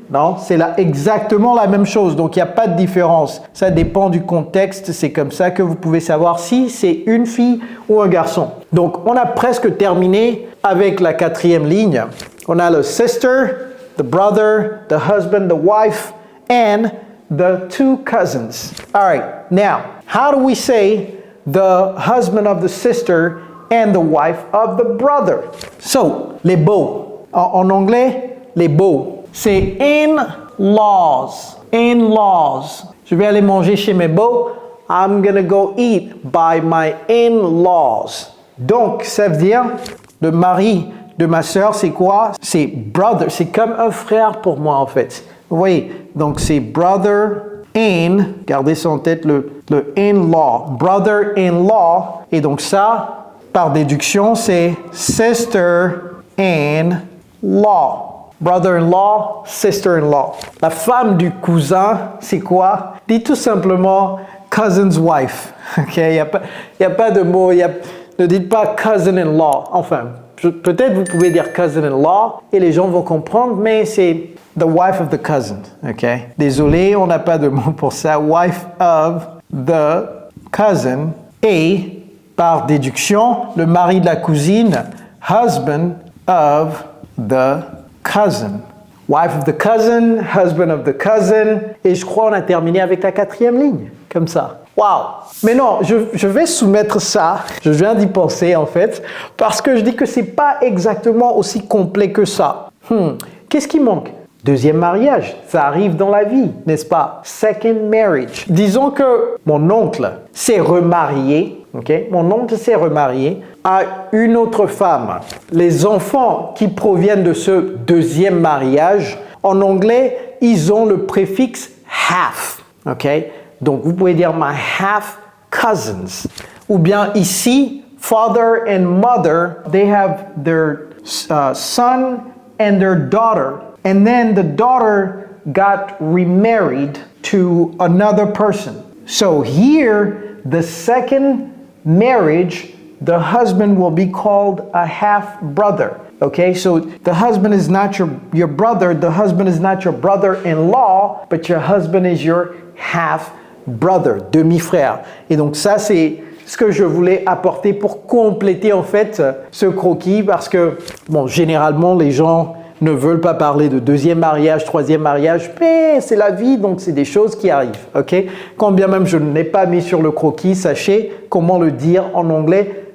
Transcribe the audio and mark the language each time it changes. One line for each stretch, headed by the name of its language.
French: Non, c'est exactement la même chose, donc il n'y a pas de différence. Ça dépend du contexte, c'est comme ça que vous pouvez savoir si c'est une fille ou un garçon. Donc, on a presque terminé avec la quatrième ligne. On a le sister, the brother, the husband, the wife,
English: and the two cousins. All right, now, how do we say the husband of the sister and the wife of the brother?
French: So, les beaux. En anglais, les beaux. C'est in-laws. In-laws. Je vais aller manger chez mes beaux.
English: I'm gonna go eat by my in-laws.
French: Donc, ça veut dire, le mari de ma sœur, c'est quoi? C'est brother. C'est comme un frère pour moi, en fait. Vous voyez? Donc, c'est brother in, gardez ça en tête, le in-law. Brother-in-law. Et donc, ça, par déduction, c'est sister-in-law.
English: Brother-in-law, sister-in-law.
French: La femme du cousin, c'est quoi? Dis tout simplement cousin's wife. Ok? Il n'y a pas de mot. Ne dites pas cousin-in-law. Enfin, peut-être vous pouvez dire cousin-in-law et les gens vont comprendre, mais c'est the wife of the cousin. Ok? Désolé, on n'a pas de mot pour ça. Wife of the cousin. Et par déduction, le mari de la cousine, husband of the cousin.
English: Wife of the cousin, husband of the cousin.
French: Et je crois qu'on a terminé avec la 4e ligne, comme ça. Wow! Mais non, je vais soumettre ça, je viens d'y penser en fait, parce que je dis que c'est pas exactement aussi complet que ça. Qu'est-ce qui manque? Deuxième mariage, ça arrive dans la vie, n'est-ce pas? Second marriage. Disons que mon oncle s'est remarié, ok? Mon oncle s'est remarié à une autre femme. Les enfants qui proviennent de ce deuxième mariage, en anglais, ils ont le préfixe half, ok? Donc vous pouvez dire my half cousins.
English: Ou bien ici, father and mother, they have their son and their daughter. And then the daughter got remarried to another person. So here, the second marriage, the husband will be called a half brother. Okay, so the husband is not your brother, the husband is not your brother-in-law, but your husband is your half brother, demi-frère.
French: Et donc ça, c'est ce que je voulais apporter pour compléter en fait ce croquis, parce que, bon, généralement, les gens ne veulent pas parler de deuxième mariage, troisième mariage, mais c'est la vie, donc c'est des choses qui arrivent, ok? Quand bien même je ne l'ai pas mis sur le croquis, sachez comment le dire en anglais.